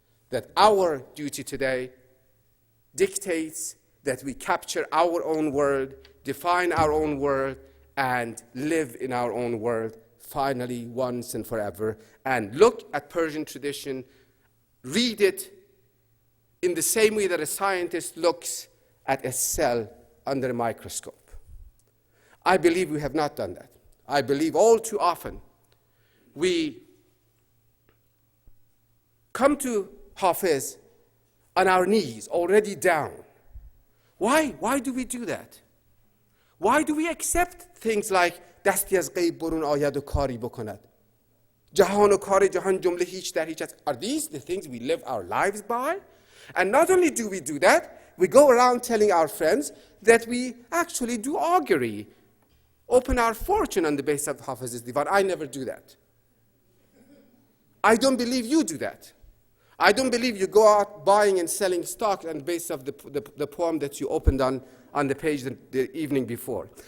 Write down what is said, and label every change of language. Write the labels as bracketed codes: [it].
[en] That our duty today dictates that we capture our own world, define our own world, and live in our own world, finally, once and forever, and look at Persian tradition, read it in the same way that a scientist looks at a cell under a microscope. I believe we have not done that. I believe all too often we come to Hafiz on our knees, already down. Why? Why do we do that? Why do we accept things like [fa] دستی از غیب برون آید و کاری بکند جهان و کار جهان جمله هیچ در هیچ است. [en] Are these the things we live our lives by? And not only do we do that, we go around telling our friends that we actually do augury, open our fortune on the basis of Hafiz's divan. I never do that. I don't believe you do that. I don't believe you go out buying and selling stock on the basis of the poem that you opened on the page the evening before.